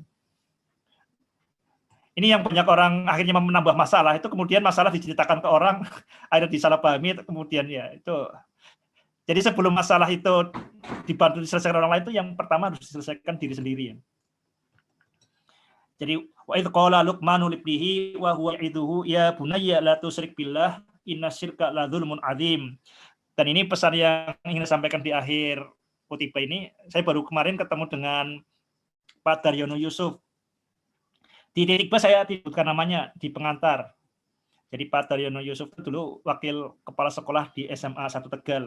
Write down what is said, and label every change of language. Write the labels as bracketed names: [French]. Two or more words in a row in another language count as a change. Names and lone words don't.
[Indonesian] Ini yang banyak orang akhirnya menambah masalah. Itu kemudian masalah diceritakan ke orang, akhirnya disalahpahami, kemudian ya itu. Jadi sebelum masalah itu dibantu diselesaikan orang lain, itu yang pertama harus diselesaikan diri sendiri. Ya. [Arabic] Jadi وإذ قال لقمان لابنه وهو يعظه يا بني لا تشرك بالله إن الشرك لظلم عظيم. [Indonesian] Dan ini pesan yang ingin saya sampaikan di akhir khutbah ini. Saya baru kemarin ketemu dengan Pak Daryono Yusuf. Di titik B saya disebutkan namanya di pengantar. Jadi Pak Daryono Yusuf itu dulu wakil kepala sekolah di SMA 1 Tegal.